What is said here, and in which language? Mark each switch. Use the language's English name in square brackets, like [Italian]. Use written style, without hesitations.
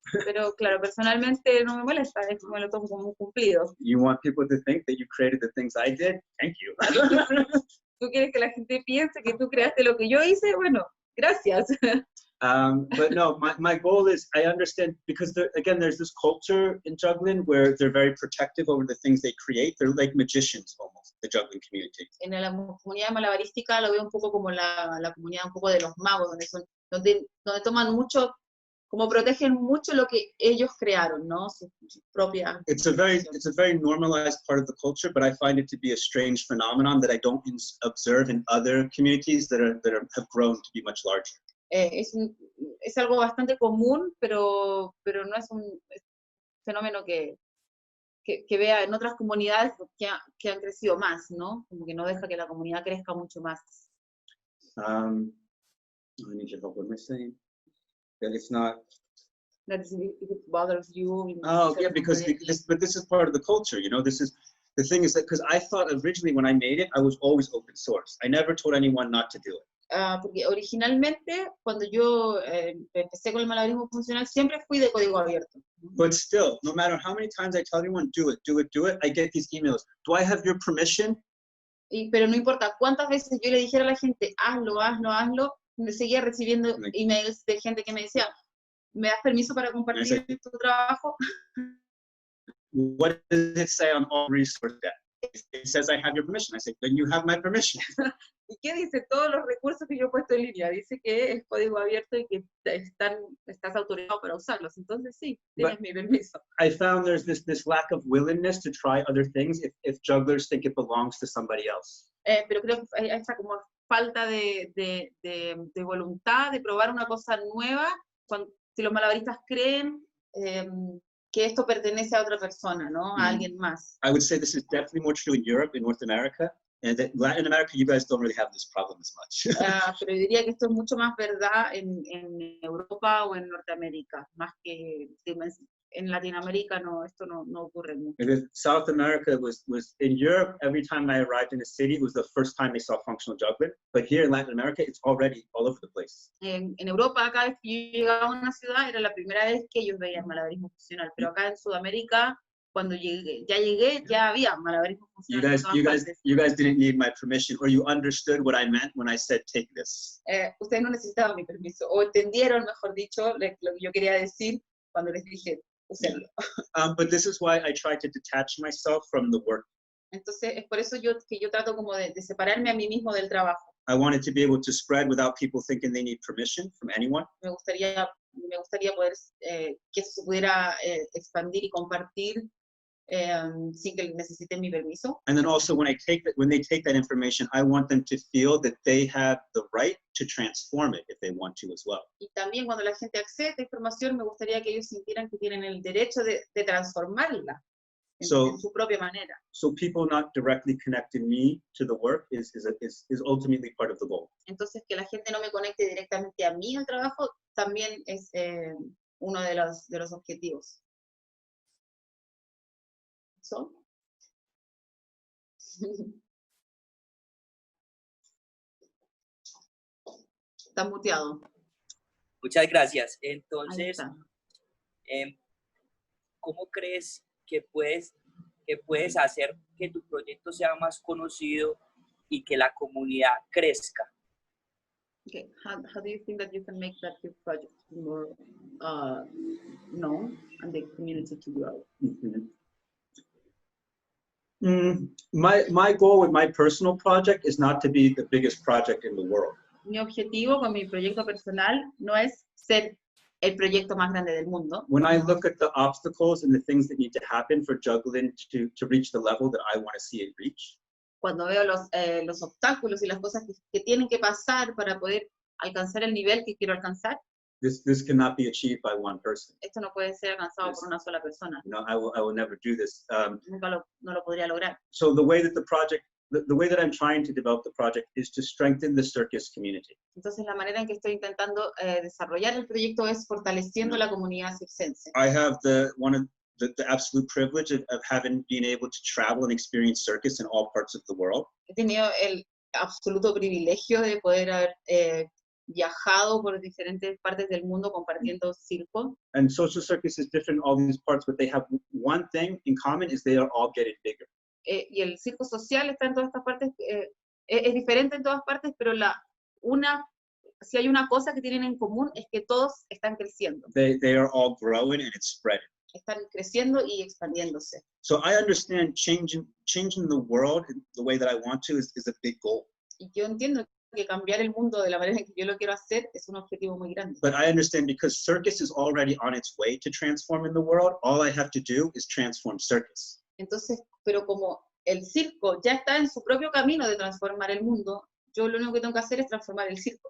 [Spanish] Pero claro, personalmente no me molesta, es que me lo tomo como un cumplido. [English] You want people to think that you created the things I did? Thank you. [Spanish] ¿Tú quieres que la gente piense que tú creaste lo que yo hice? Bueno, gracias. [English] But no, my goal is, I understand, because again, there's this culture in juggling where they're very protective over the things they create. They're like magicians almost, the juggling community. [Spanish] En la comunidad malabarística lo veo un poco como la comunidad un poco de los magos, donde toman mucho, como protegen mucho lo que ellos crearon, ¿no? Su propia. [English] It's a very normalized part of the culture, but I find it to be a strange phenomenon that I don't observe in other communities that have grown to be much larger. [Spanish] Es algo bastante común, pero no es un fenómeno que vea en otras comunidades que han crecido más, ¿no? Como que no deja que la comunidad crezca mucho más. [English] I need your help. What am I saying? That it's not. That if it bothers you. Oh yeah, because this is part of the culture, you know. The thing is that because I thought originally when I made it, I was always open source. I never told anyone not to do it. [Spanish] Porque originalmente, cuando yo empecé con el malabarismo funcional, siempre fui de código abierto. [English] But still, no matter how many times I tell everyone, do it, I get these emails. Do I have your permission? [Spanish] Pero no importa cuántas veces yo le dijera a la gente, hazlo, me seguía recibiendo emails de gente que me decía, ¿me das permiso para compartir tu trabajo? [English] What does it say on all resources? It says I have your permission. I say, then you have my permission. [Spanish] ¿Y qué dice? Todos los recursos que yo he puesto en línea. Dice que es código abierto y que estás autorizado para usarlos. Entonces sí, tienes mi permiso. [English] I found there's this lack of willingness to try other things if jugglers think it belongs to somebody else. [Spanish] Pero creo que hay esta como falta de voluntad de probar una cosa nueva, si los malabaristas creen que esto pertenece a otra persona, ¿no? A alguien más. [English] I would say this is definitely more true in Europe, in North America, and that Latin America, you guys don't really have this problem as much. [Spanish] Pero diría que esto es mucho más verdad en Europa o en Norteamérica, más que en Latinoamérica no, esto no ocurre mucho. [English] South America was in Europe, every time I arrived in a city, it was the first time they saw functional juggling. But here in Latin America, it's already all over the place. [Spanish] En Europa, cada vez que yo llegaba a una ciudad, era la primera vez que ellos veían malabarismo funcional. Pero acá en Sudamérica, cuando llegué, ya había malabarismo funcional. [English] You guys didn't need my permission, or you understood what I meant when I said take this. [Spanish] Ustedes no necesitaban mi permiso, o entendieron, mejor dicho, lo que yo quería decir cuando les dije, úsenlo. [English] But this is why I try to detach myself from the work. [Spanish] Entonces, es por eso que yo trato como de separarme a mí mismo del trabajo. [English] I wanted to be able to spread without people thinking they need permission from anyone. [Spanish] Me gustaría poder que eso se pudiera expandir y compartir sin que necesiten mi permiso. [English] And then also when they take that information, I want them to feel that they have the right to transform it if they want to as well. [Spanish] Y también cuando la gente accede a esta información, me gustaría que ellos sintieran que tienen el derecho de transformarla en su propia manera. [English] So people not directly connecting me to the work is ultimately part of the goal. [Spanish] Entonces que la gente no me conecte directamente a mí al trabajo también es uno de los objetivos. [English] So. [Spanish] Está muteado. Muchas gracias. Entonces, ¿cómo crees que puedes hacer que tu proyecto sea más conocido y que la comunidad crezca? [English] Okay. How do you think that you can make that your project more known and the community to grow? Mm-hmm. My goal with my personal project is not to be the biggest project in the world. [Spanish] Mi objetivo con mi proyecto personal no es ser el proyecto más grande del mundo. [English] When I look at the obstacles and the things that need to happen for juggling to reach the level that I want to see it reach. [Spanish] Cuando veo los obstáculos y las cosas que tienen que pasar para poder alcanzar el nivel que quiero alcanzar. [English] This cannot be achieved by one person. [Spanish] Esto no puede ser alcanzado por una sola persona. [English] No, I will never do this. [Spanish] No lo podría lograr. [English] So the way that the project the way that I'm trying to develop the project is to strengthen the circus community. [Spanish] Entonces la manera en que estoy intentando desarrollar el proyecto es fortaleciendo la comunidad circense. [English] I have the absolute privilege of having been able to travel and experience circus in all parts of the world. [Spanish] He tenido el absoluto privilegio de poder haber viajado por diferentes partes del mundo compartiendo circo. [English] And social circus is different in all these parts, but they have one thing in common, is they are all getting bigger. [Spanish] Y el circo social está en todas estas partes, es diferente en todas partes, pero si hay una cosa que tienen en común es que todos están creciendo. [English] They are all growing and it's spreading. [Spanish] Están creciendo y expandiéndose. [English] So I understand changing the world the way that I want to is a big goal. [Spanish] Y yo entiendo que cambiar el mundo de la manera en que yo lo quiero hacer es un objetivo muy grande. [English] But I understand because circus is already on its way to transforming the world, all I have to do is transform circus. [Spanish] Entonces, pero como el circo ya está en su propio camino de transformar el mundo, yo lo único que tengo que hacer es transformar el circo.